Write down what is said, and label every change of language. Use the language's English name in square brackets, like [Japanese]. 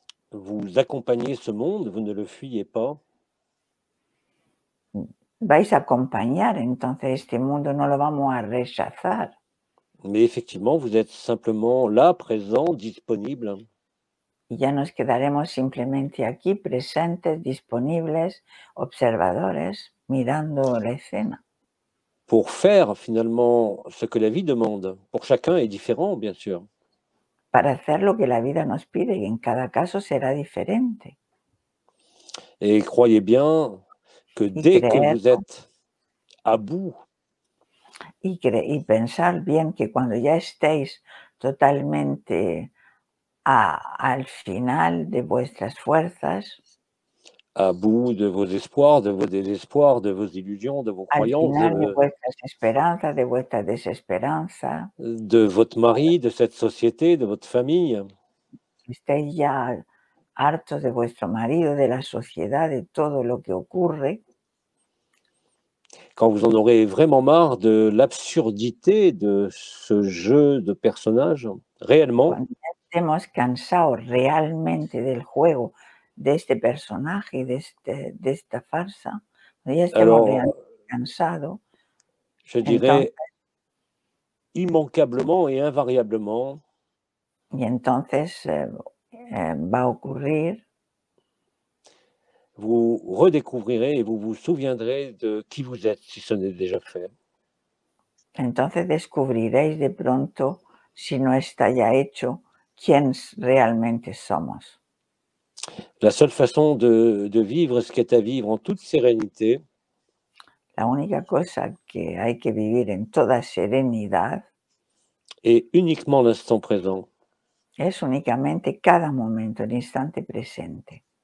[French] vous accompagnez ce monde, vous ne le fuyez pas, [Spanish] vais a acompañar, entonces este mundo no lo vamos a rechazar. [French] mais effectivement, vous êtes simplement là, présent, disponible, [Spanish] Y ya nos quedaremos simplemente aquí, presentes, disponibles, observadores, mirando la escena, [French] pour faire finalement ce que la vie demande. Pour chacun est différent, bien sûr. [Spanish] para hacer lo que la vida nos pide y en cada caso será diferente. [French] Et croyez bien que [Spanish] Y [French] dès que [Spanish] creer [French] vous êtes à bout, [Spanish] y pensar bien que cuando ya estéis totalmente al final de vuestras fuerzas, [French] à bout de vos espoirs, de vos désespoirs, de vos illusions, de vos [Spanish] al [French] croyances, [Spanish] final de vuestras esperanzas, de vuestra desesperanza, [French] de votre mari, de cette société, de votre famille, [Spanish] estéis ya hartos de vuestro marido, de la sociedad, de todo lo que ocurre, [French] quand vous en aurez vraiment marre de l'absurdité de ce jeu de personnages, réellement, [Spanish] cuando ya estemos cansados realmente del juego, de este personaje, de esta farsa, cuando ya estemos [French] alors [Spanish] realmente cansados, [French] je [Spanish] entonces, [French] dirais immanquablement et invariablement, [Spanish] y entonces va a ocurrir, [French] vous redécouvrirez et vous vous souviendrez de qui vous êtes, si ce n'est déjà fait. [Spanish] entonces descubriréis de pronto, si no está ya hecho, quién realmente somos. [French] La seule façon de vivre ce qu'est à vivre en toute sérénité, [Spanish] La única cosa que hay que vivir en toda serenidad [French] est uniquement l'instant présent. [Spanish] es únicamente cada momento, el instante presente.